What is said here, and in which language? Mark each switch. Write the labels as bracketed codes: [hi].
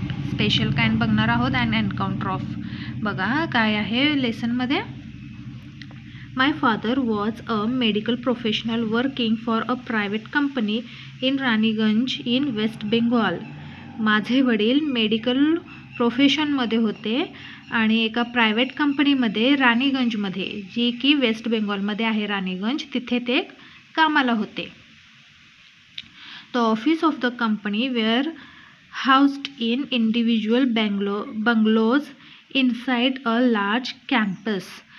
[mr] Special kind बघणार आहोत. [en] an encounter of [mr] बघा काय आहे लेसनमध्ये. [en] My father was a medical professional working for a private company in Raniganj in West Bengal. [mr] माझे वडील मेडिकल प्रोफेशनमध्ये होते आणि एका प्रायव्हेट कंपनीमध्ये राणीगंजमध्ये, जी की वेस्ट बेंगॉलमध्ये आहे राणीगंज, तिथे ते कामाला होते. [en] The office of the company were housed in individual bungalows inside a large campus.